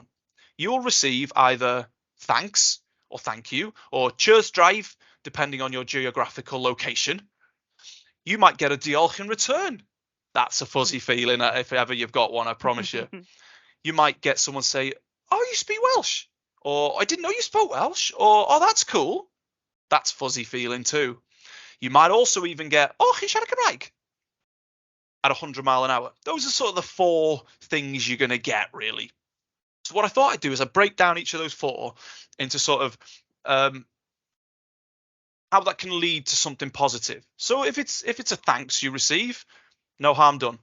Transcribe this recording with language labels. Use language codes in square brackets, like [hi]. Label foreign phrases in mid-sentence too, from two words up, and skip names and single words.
[en] You'll receive either thanks or thank you, or cheers drive, depending on your geographical location. you might get a diolch in return. That's a fuzzy feeling if ever you've got one, I promise you. You might get someone say, oh, you speak Welsh, or I didn't know you spoke Welsh, or oh, that's cool. That's fuzzy feeling too. You might also even get, oh, [cy] chi'n siarad Cymraeg [en] at 100 mile an hour. Those are sort of the 4 things you're going to get, really. So what I thought I'd do is I break down each of those 4 into sort of how that can lead to something positive. So if it's a thanks you receive, no harm done.